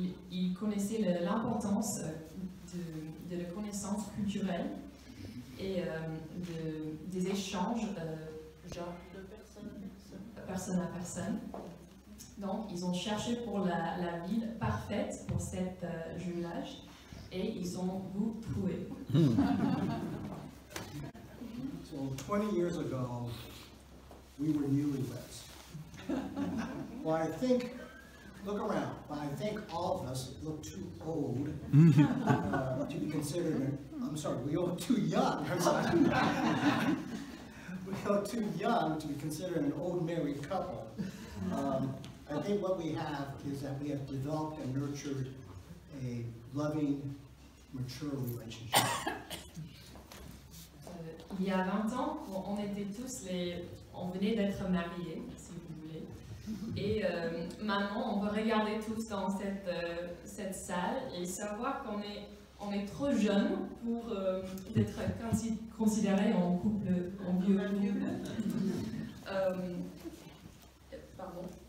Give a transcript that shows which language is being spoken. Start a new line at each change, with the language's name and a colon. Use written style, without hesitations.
French: Ils connaissaient l'importance de la connaissance culturelle et des échanges genre de personne à personne. Donc, ils ont cherché pour la ville parfaite pour cet jumelage et ils ont vous trouvé.
English: So 20 years ago, we were newlyweds. Well, I think, look around, but I think all of us look too old to be considered, I'm sorry, we look too young, I'm sorry. We look too young to be considered an old married couple. I think what we have is that we have developed and nurtured a loving, mature relationship.
French: Il y a 20 ans, on était tous on venait d'être mariés, si vous voulez. Et maintenant, on peut regarder tous dans cette salle et savoir qu'on on est trop jeune pour être considéré en couple, en vieux couple.